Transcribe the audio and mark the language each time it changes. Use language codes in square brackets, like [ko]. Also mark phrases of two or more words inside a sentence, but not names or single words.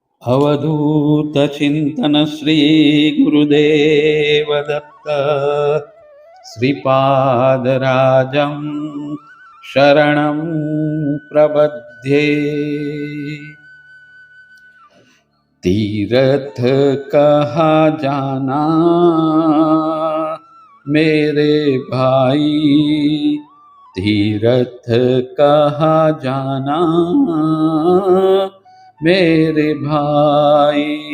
[sa] अवधूत चिंतन श्री गुरुदेव दत्त श्रीपादराजं शरणं प्रबध्ये। [hi] तीरथ कहाँ जाना मेरे भाई, तीरथ कहाँ जाना मेरे भाई।